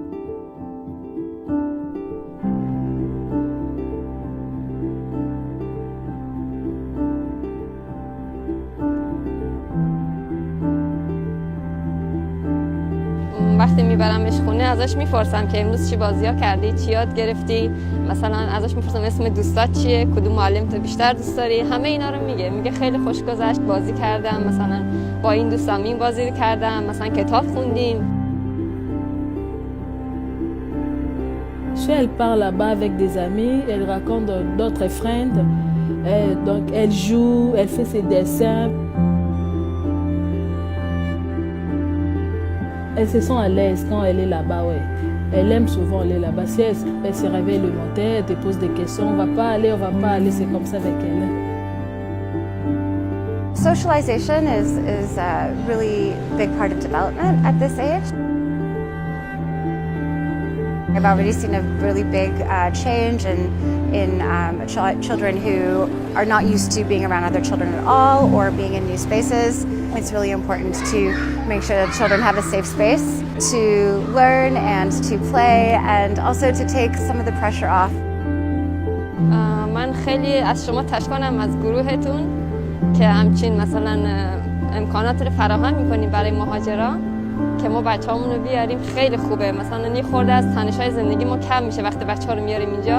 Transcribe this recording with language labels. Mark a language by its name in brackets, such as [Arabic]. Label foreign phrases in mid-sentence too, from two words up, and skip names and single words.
[Persian] وقتی میبرمش خونه ازش میپرسم که امروز چی بازی‌ها کردی، چی یاد گرفتی، مثلا ازش میپرسم اسم دوستات چیه، کدوم معلم تو بیشتر دوست داری، همه اینا رو میگه خیلی خوش گذشت، بازی کردم، مثلا با این دوستام این بازی کردم، مثلا کتاب خوندیم. [French] Elle part là-bas avec des amis, elle rencontre d'autres friends, donc elle joue, elle fait ses dessins. Elle se sent à l'aise quand elle est là-bas, ouais. Elle aime souvent aller là-bas. Si elle se réveille le matin, elle te pose des questions, on va pas aller, c'est comme ça avec elle. [English] Socialization is a really big part of development at this age. I've already seen a really big change in children who are not used to being around other children at all or being in new spaces. It's really important to make sure that children have a safe space to learn and to play and also to take some of the pressure off. [Persian] من خیلی از شما تشکرم از گروهتون که همچین مثلا امکانات رو فراهم می‌کنیم برای مهاجرا که ما بچه‌هامون رو بیاریم. خیلی خوبه، مثلا یه خورده از تنش‌های زندگی ما کم میشه وقتی بچه‌ها رو میاریم اینجا.